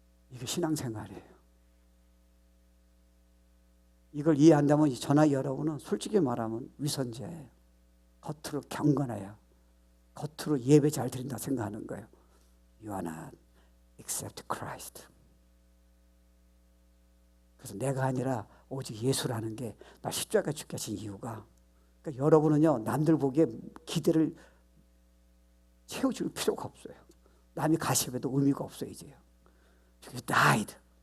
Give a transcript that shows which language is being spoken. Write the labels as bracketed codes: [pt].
[ko] 이게 신앙생활이에요. 이걸 이해한다면 저나 여러분은 솔직히 말하면 위선자예요. 겉으로 경건해요. 겉으로 예배 잘 드린다 생각하는 거예요. [en] You are not except Christ. [ko] 그래서 내가 아니라 오직 예수라는 게 나 십자가 죽게 하신 이유가, 그러니까 여러분은요, 남들 보기에 기대를 채워줄 필요가 없어요. 남이 가시해도 의미가 없어요. 이제요. [en] You died.